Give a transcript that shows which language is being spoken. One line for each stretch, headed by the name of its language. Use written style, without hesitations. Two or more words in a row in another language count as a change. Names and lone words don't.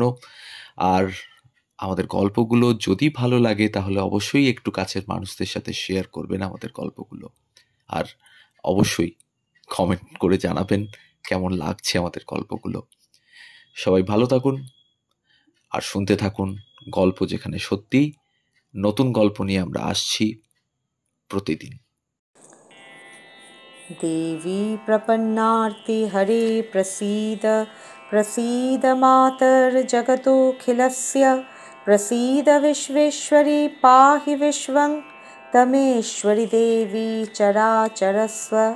Bangla: আর আমাদের গল্পগুলো যদি ভালো লাগে তাহলে অবশ্যই একটু কাছের মানুষদের সাথে শেয়ার করবেন আমাদের গল্পগুলো। আর অবশ্যই কমেন্ট করে জানাবেন কেমন লাগছে আমাদের গল্পগুলো। সবাই ভালো থাকুন আর শুনতে থাকুন গল্প যেখানে সত্যি। নতুন গল্প নিয়ে আমরা আসছি প্রতিদিন।
Sanskrit: देवी प्रपन्नार्ति हरे प्रसीद प्रसीद मातर्जगतोऽखिलस्य प्रसीद विश्वेश्वरी पाहि विश्वं तमेश्वरि देवी चराचरस्व